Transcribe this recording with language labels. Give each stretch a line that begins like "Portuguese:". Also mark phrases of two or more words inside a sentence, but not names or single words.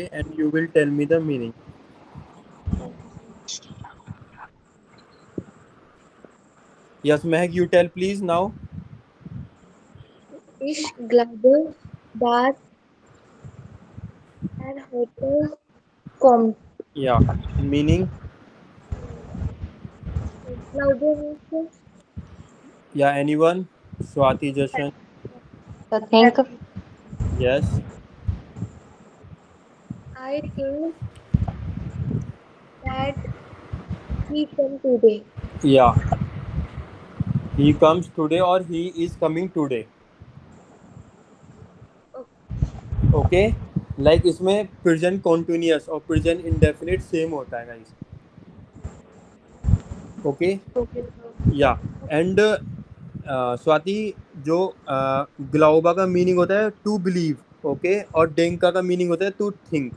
English: And you will tell me the meaning. Yes Mahak, you tell please now.
German: Ich glaube, dass heute kommt.
English: Ya meaning.
German: Ich glaube nicht.
English: Ya anyone? Swati, Jashan. So think. यस. I think that he come today. Ya he comes today or he is coming today. ओके.
Hindi: लाइक इसमें
English: present continuous
Hindi: और
English: present indefinite same
Hindi: होता है गाइस. ओके.
English: Okay. Ya and
Hindi: स्वाति, जो ग्लाउबा का मीनिंग होता है
English: to believe.
Hindi: ओके. और डेंका का मीनिंग होता है
English: to think.